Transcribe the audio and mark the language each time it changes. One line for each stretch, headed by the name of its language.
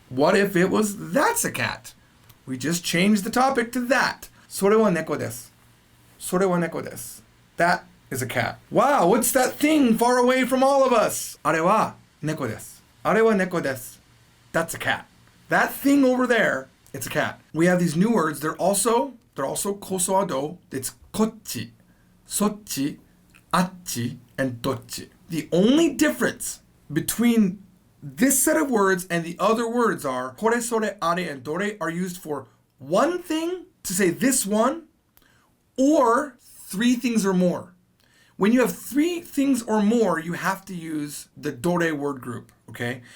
English: What if it was that's a cat? We just changed the topic to that.
Japanese: それは猫です。それは猫です。
English: That is a cat. Wow, what's that thing far away from all of us?
Japanese: あれは猫です。あれは猫です。
English: That's a cat. That thing over there, it's a cat. We have these new words. They're also kosoado. It's
Japanese: こっち、そっち、あっち,
English: and どっち. The only difference between this set of words and the other words are
Japanese: これ、それ、あれ,
English: and
Japanese: どれ
English: are used for one thing to say this one or three things or more. When you have three things or more, you have to use the dore word group, okay?